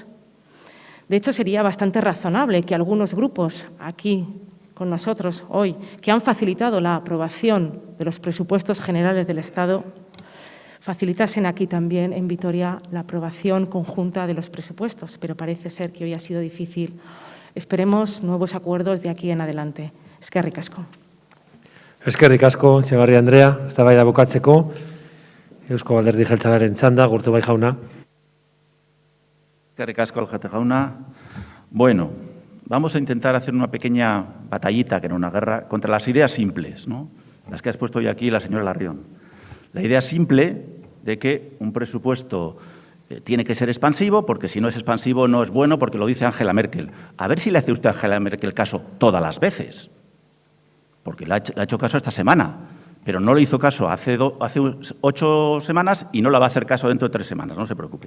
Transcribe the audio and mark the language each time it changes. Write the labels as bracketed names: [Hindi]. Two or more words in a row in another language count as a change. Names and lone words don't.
[Spanish] De hecho, sería bastante razonable que algunos grupos aquí con nosotros hoy, que han facilitado la aprobación de los presupuestos generales del Estado, facilitasen aquí también en Vitoria la aprobación conjunta de los presupuestos, pero parece ser que hoy ha sido difícil. Esperemos nuevos acuerdos de aquí en adelante. Eskerrik asko. [Basque] Eskerrik asko, Etxebarria Andrea, eztabaida bukatzeko. Eusko Alderdi Jeltzalearen txanda, Gurtubay jauna. Eskerrik asko, Aljete jauna. [Spanish] Bueno, vamos a intentar hacer una pequeña batallita, que era una guerra, contra las ideas simples, ¿no? Las que ha expuesto hoy aquí la señora Larrión. La idea simple de que un presupuesto tiene que ser expansivo, porque si no es expansivo no es bueno, porque lo dice Angela Merkel. A ver si le hace usted a Angela Merkel caso todas las veces, porque le ha hecho caso esta semana, pero no le hizo caso hace 8 semanas y no la va a hacer caso dentro de 3 semanas, no se preocupe.